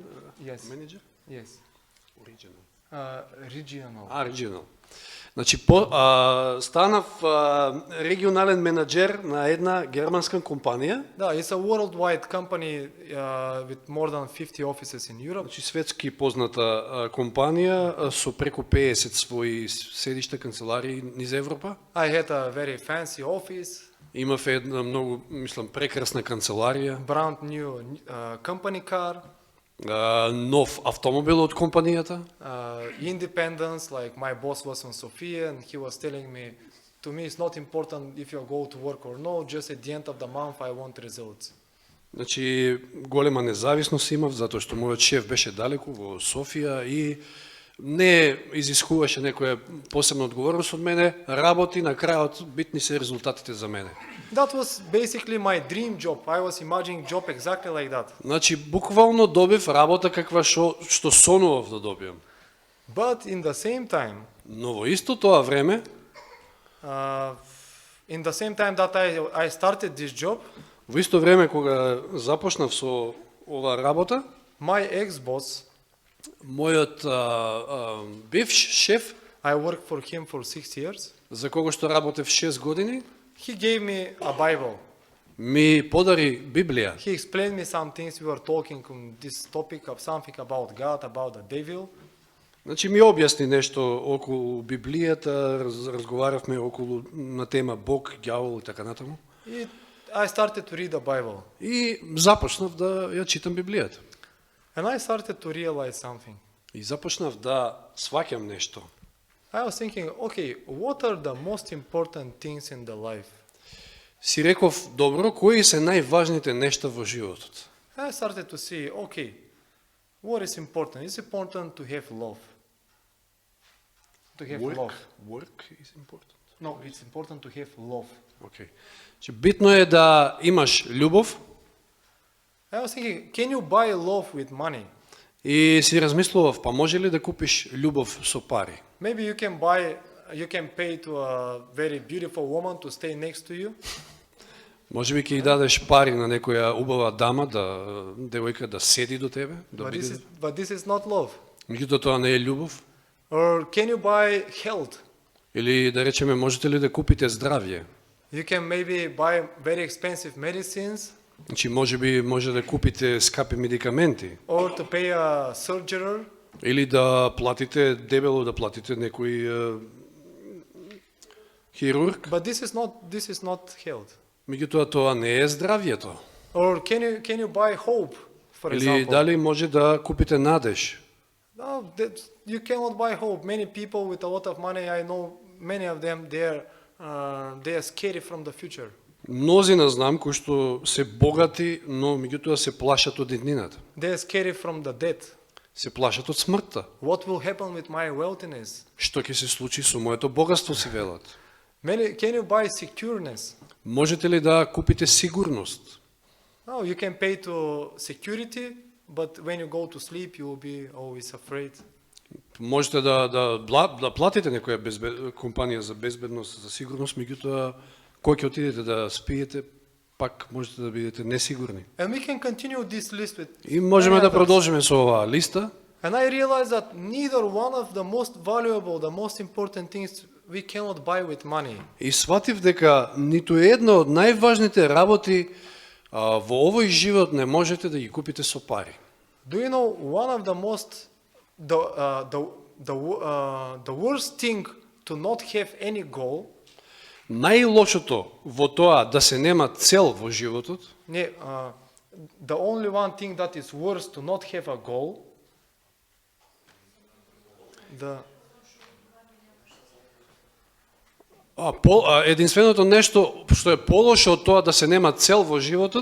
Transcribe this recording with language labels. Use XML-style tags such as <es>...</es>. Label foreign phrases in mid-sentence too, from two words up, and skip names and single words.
<en>Yes. manager? Yes. Original. Regional. Regional.</en> <mk>Значи, станав регионален менеджер на една германска компанија. Да,</mk> <en>it's a worldwide company with more than 50 offices in Europe.</en> <mk>Значи, светски позната компанија со преку 50 своји седишта, канцеларии низ Европа.</mk> <en>I had a very fancy office,</en> <mk>Имав една многу, мислам, прекрасна канцеларија,</mk> <en>brand new company car,</en> <mk>нов автомобил од компанијата.</mk> <en>independence, like my boss was in Sofia and he was telling me, to me it's not important if you go to work or no, just at the end of the month I want results.</en> <mk>Значи, голема независност имав, затоа што мојот шеф беше далеку во Софија и не изискуваше некоја посебна одговорност од мене, работи, на крајот битни се резултатите за мене.</mk> <en>That was basically my dream job. I was imagining job exactly like that.</en> <mk>Значи, буквално добив работа каква што сонував да добиам.</mk> <en>But in the same time,</en> <mk>Но во исто тоа време,</mk> <en>that I started this job,</en> <mk>во исто време кога започнав со оваа работа,</mk> <en>my ex-boss,</en> <mk>мојот бивш шеф,</mk> <en>I worked for him for 6 years,</en> <mk>за кого што работев 6 години,</mk> <en>he gave me a Bible.</en> <mk>ми подари Библија.</mk> <en>He explained me some things. We were talking on this topic of something about God, about the devil.</en> <mk>Значи ми објасни нешто околу Библијата, разговаравме околу на тема Бог, ѓавол и така натаму.</mk> <en>I started to read the Bible.</en> <mk>И започнав да ја читам Библијата.</mk> <en>And I started to realize something.</en> <mk>И започнав да сваќам нешто.</mk> <en>I was thinking, okay, what are the most important things in the life?</en> <mk>Си реков, добро, кои се најважните нешта во животот?</mk> <en>I started to see, okay, what is important? It's important to have love. To have love. Work is important. No, it's important to have love.</en> <mk>Okay. Че битно е да имаш љубов.</mk> <en>I was thinking, can you buy love with money?</en> <mk>И си размислував, па може ли да купиш љубов со пари?</mk> <en>Maybe you can pay to a very beautiful woman to stay next to you.</en> <mk>Може би ќе ја дадеш пари на некоја убава дама, девојка да седи до тебе, да</mk> <en>But</en> <mk>биде.</mk> <en>this is not love.</en> <mk>Меѓутоа тоа не е љубов.</mk> <en>Or can you buy health?</en> <mk>Или да речеме, можете ли да купите здравје?</mk> <en>You can maybe buy very expensive medicines</en> <mk>Значи, може да купите скапи медикаменти.</mk> <en>or to pay a surgeon.</en> <mk>Или да платите, дебело да платите некој хирург.</mk> <en>But this is not health.</en> <mk>Меѓутоа тоа не е здравјето.</mk> <en>Or can you buy hope, for</en> <mk>Или</mk> <en>example?</en> <mk>дали може да купите надеж?</mk> <en>No, you cannot buy hope. Many people with a lot of money, I know many of them, they are scared from the future.</en> <mk>Мнозина знам кои што се богати, но меѓутоа се плашат од иднината.</mk> <en>They are scared from the death.</en> <mk>Се плашат од смртта.</mk> <en>What will happen with my wealthiness?</en> <mk>Што ќе се случи со моето богатство, си велат.</mk> <en>Can you buy secureness?</en> <mk>Можете ли да купите сигурност?</mk> <en>No, you can pay to security, but when you go to sleep, you will be always afraid.</en> <mk>Можете да платите некоја компанија за безбедност, за сигурност, меѓутоа кој ќе отидете да спиете, пак можете да бидете несигурни.</mk> <en>And we can continue this list with</en> <mk>И можеме</mk> <en>many</en> <mk>да</mk> <en>others.</en> <mk>продолжиме со оваа листа.</mk> <en>And I realized that neither one of the most valuable, the most important things we cannot buy with money.</en> <mk>И сватив дека ниту една од најважните работи во овој живот не можете да ги купите со пари.</mk> <en>Do you know one of the most, the worst thing to not have any goal?</en> <mk>Најлошото во тоа да се нема цел во животот,</mk> <en>The only one thing that is worse to not have a goal.</en> <mk>единственото нешто што е полошо од тоа да се нема цел во животот,</mk>